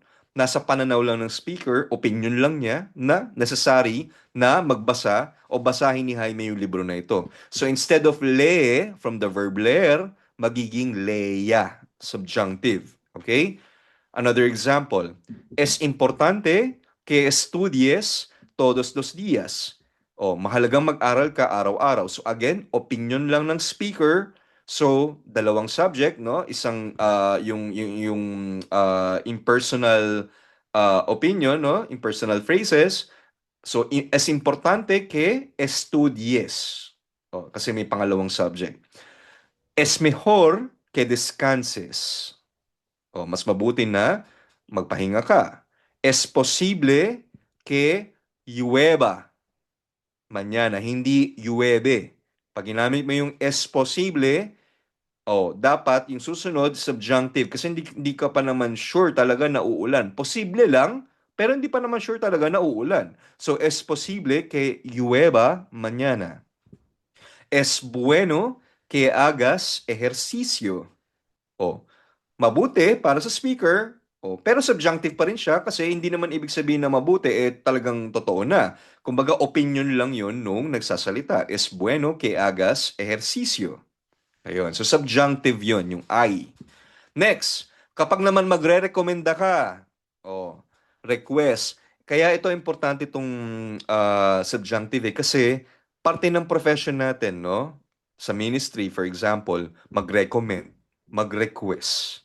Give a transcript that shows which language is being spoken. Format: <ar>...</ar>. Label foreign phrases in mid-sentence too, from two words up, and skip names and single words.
<tl>Nasa pananaw lang ng speaker, opinion lang niya na necessary na magbasa o basahin ni Jaime yung libro na ito. So, instead of lee, from the verb leer, magiging leya, subjunctive.</tl> <en>Okay? Another example,</en> <es>es importante que estudies todos los días.</es> <tl>Mahalagang mag-aral ka araw-araw.</tl> <en>So again,</en> <tl>opinion lang ng speaker. So dalawang subject, no? Isang yung impersonal opinion, no?</tl> <en>Impersonal phrases.</en> <es>So es importante que estudies.</es> <tl>Kasi may pangalawang subject.</tl> <es>Es mejor que descanses.</es> <tl>Mas mabuti na magpahinga ka.</tl> <es>Es posible que llueva mañana, hindi llueve.</es> <tl>Pag ginamit mo yung</tl> <es>es posible,</es> <tl>dapat yung susunod subjunctive kasi hindi ka pa naman sure talaga na uulan. Posible lang, pero hindi pa naman sure talaga na uulan. So,</tl> <es>es posible que llueva mañana. Es bueno que hagas ejercicio.</es> <tl>Mabuti para sa speaker, pero subjunctive pa rin siya kasi hindi naman ibig sabihin na mabuti talagang totoo na. Kumbaga opinion lang yun nung nagsasalita.</tl> <es>Es bueno que hagas ejercicio.</es> <tl>Ayun. So subjunctive yun, yung I. Next, kapag naman magre-rekomenda ka, request. Kaya ito importante itong subjunctive kasi parte ng profession natin, no? Sa ministry,</tl> <en>for example,</en> <tl>mag-recommend, mag-request.</tl>